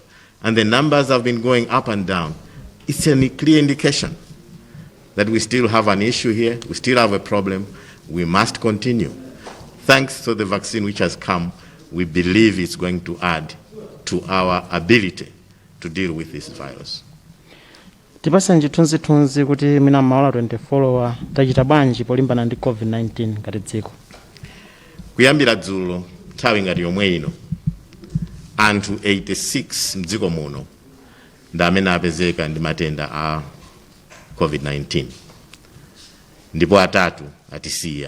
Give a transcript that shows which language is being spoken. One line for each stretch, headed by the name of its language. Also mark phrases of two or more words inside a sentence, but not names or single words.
English: And the numbers have been going up and down. It's a clear indication that we still have an issue here. We still have a problem. We must continue. Thanks to the vaccine which has come, we believe it's going to add to our ability to deal with this virus.
Nyanja: Tipasa njitunzi kuti mina maola 24 tachita bwanji polimbana ndi COVID-19 ngati dziko. Kuyambira dzulo nthawi ngati yomwe ino anthu 86 mdziko muno ndi amene apezeka ndi matenda a COVID-19 ndipo 3 atisiya.